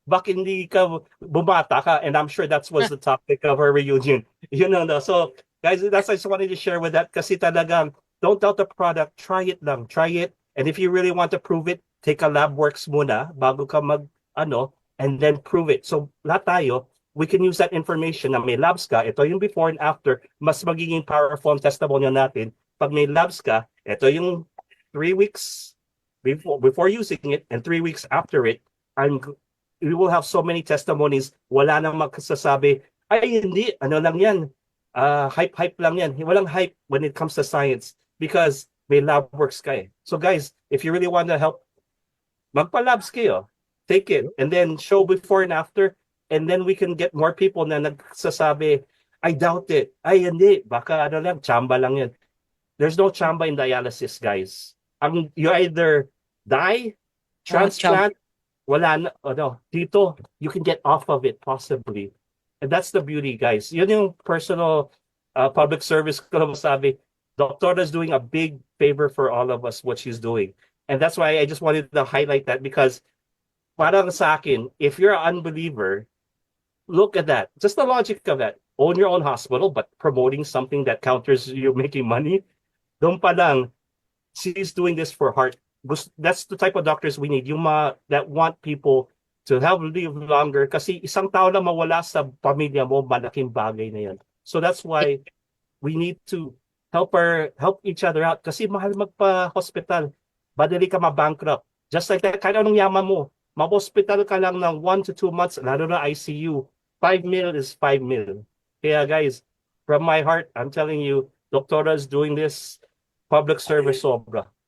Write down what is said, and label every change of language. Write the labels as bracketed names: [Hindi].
[Filipino] Bakit hindi ka bumata ka? [English] And I'm sure that was the topic of our reunion. You know, no? So, guys, that's I just wanted to share with that [Filipino] kasi talagang, [English] don't doubt the product, try it lang, try it. And if you really want to prove it, take a lab works [Filipino] muna bago ka [English] and then prove it. [Filipino] So, lahat tayo, [English] we can use that information [Filipino] na may labs ka, ito yung [English] before and after, [Filipino] mas magiging powerful ang testimonial natin. Pag may labs ka, ito yung [English] 3 weeks before using it and 3 weeks after it, we will have so many testimonies. [Filipino] Wala nang magsasabi, ay hindi, ano lang yan, hype lang yan. Walang hype [English] when it comes to science because [Filipino] may lab works ka eh. [English] So guys, if you really want to help, [Filipino] magpa-labs kayo. [English] Take it and then show before and after, and then we can get more people [Filipino] na nagsasabi, [English] I doubt it. [Filipino] Ay hindi, baka ano lang, chamba lang yan. [English] There's no chamba in dialysis, guys. You either die, transplant, [Filipino] wala na, dito, [English] you can get off of it possibly. And that's the beauty, guys. [Filipino] Yun yung personal public service ko lang sabi. [English] Doctora's doing a big favor for all of us, what she's doing. And that's why I just wanted to highlight that because [Filipino] parang sa akin, [English] if you're an unbeliever, look at that. Just the logic of that. Own your own hospital, but promoting something that counters you making money, [Filipino] doon pa lang, [English] she's doing this for heart. That's the type of doctors we need. Yung that want people to live longer. [Filipino] Kasi isang tao na mawala sa pamilya mo, malaking bagay na yan. [English] So that's why we need to help each other out. [Filipino] Kasi mahal magpa-hospital. Madali ka ma-bankrupt. [English] Just like that, [Filipino] kahit anong yaman mo, ma-hospital ka lang ng 1 to 2 months, lalo na ICU. [English] 5 mil is 5 mil. Kaya guys, from my heart, I'm telling you, Doctora's doing this public service sobra.